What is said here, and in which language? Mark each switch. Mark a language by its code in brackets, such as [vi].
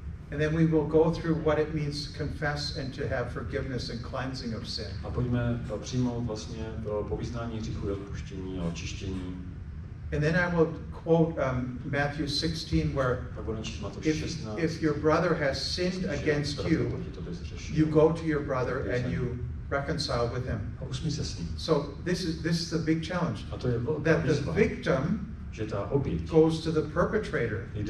[en] And then we will go through what it means to confess and to have forgiveness and cleansing of sin. [cs] A pojďme přijmout vlastně po vyznání hříchu odpuštění a očištění. [en] And then I will quote Matthew 16, where if your brother has sinned against you, you go to your brother and you reconcile with him. So this is the big challenge. That the victim goes to the perpetrator.